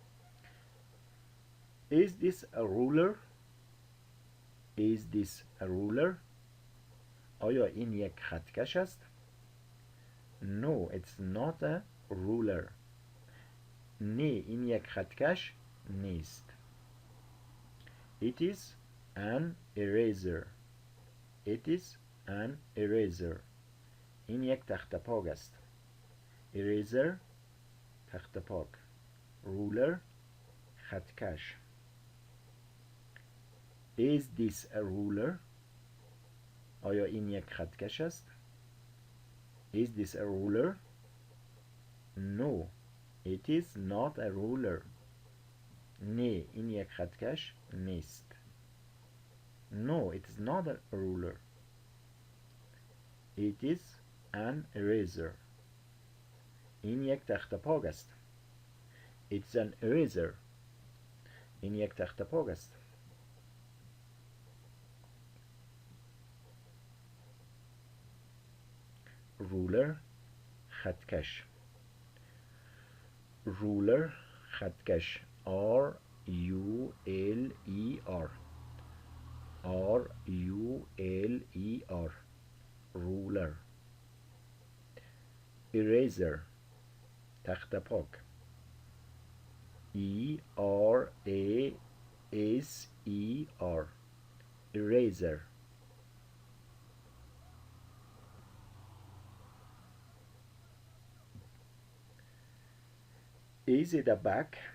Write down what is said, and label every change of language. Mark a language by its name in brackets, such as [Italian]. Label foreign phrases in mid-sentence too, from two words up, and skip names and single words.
[English] Is this a ruler? Is this a ruler? [Persian] آیا این یک خطکش است؟ [English] No, it's not a ruler. [Persian] نه، این یک خطکش نیست. [English] It is an eraser. It is an eraser. [Persian] این یک تخته پاک است. Eraser تخته پاک. [English] Ruler خطکش. Is this a ruler? [Persian] آیا این یک خطکش است؟ [English] Is this a ruler? No, it is not a ruler. [Persian] نه، این یک خطکش نیست. [English] No, it is not a ruler. It is an eraser. [Persian] این یک تخته پاک است. [English] It's an eraser. [Persian] این یک تخته پاک است. ruler خطکش. ruler خطکش. [English] R U L E R. R U L E R. ruler. [Persian] eraser تخته پاک. [English] E R A S E R. eraser. Is it a bag?